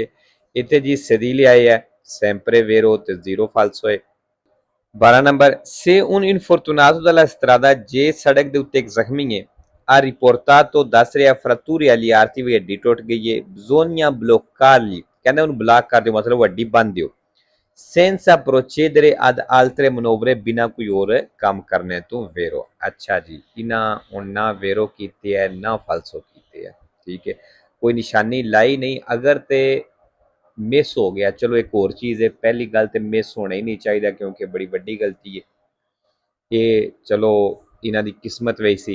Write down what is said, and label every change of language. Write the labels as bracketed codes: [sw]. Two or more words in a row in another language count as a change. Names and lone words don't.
[pa] ਇੱਥੇ ਜੀ sedile ਆਏ ਹੈ, [it] sempre vero [pa] ਤੇ 0 falso ਹੈ। [it] 12 ਨੰਬਰ se un infortunato dalla strada, [pa] ਜੇ ਸੜਕ ਦੇ ਉੱਤੇ ਇੱਕ ਜ਼ਖਮੀ ਹੈ, [it] ha riportato, [pa] ਦੱਸ ਰਿਹਾ [it] fratture agli arti, [pa] ਵੀ ਹੱਡੀ ਟੁੱਟ ਗਈ ਹੈ, [it] bisogna bloccarli, [pa] ਕਹਿੰਦਾ ਉਹਨੂੰ ਬਲਾਕ ਕਰ ਦਿਓ, ਮਤਲਬ ਹੱਡੀ ਬੰਨ ਦਿਓ, [it] senza procedere ad altre manovre, [pa] ਬਿਨਾ ਕੋਈ ਹੋਰ ਕੰਮ ਕਰਨੇ ਤੋਂ, ਵੇਰੋ। ਅੱਛਾ ਜੀ, ਇਹਨਾਂ ਹੁਣ ਨਾ ਵੇਰੋ ਕੀਤੇ ਹੈ ਨਾ ਫਾਲਸੋ ਕੀਤੇ ਹੈ, ਠੀਕ ਹੈ। ਕੋਈ ਨਿਸ਼ਾਨੀ ਲਾਈ ਨਹੀਂ, ਅਗਰ ਤੇ ਮਿਸ ਹੋ ਗਿਆ, ਚਲੋ ਇੱਕ ਹੋਰ ਚੀਜ਼ ਹੈ, ਪਹਿਲੀ ਗੱਲ ਤੇ ਮਿਸ ਹੋਣਾ ਹੀ ਨਹੀਂ ਚਾਹੀਦਾ ਕਿਉਂਕਿ ਬੜੀ ਵੱਡੀ ਗਲਤੀ ਹੈ ਇਹ, ਚਲੋ ਇਹਨਾਂ ਦੀ ਕਿਸਮਤ ਵਈ ਸੀ।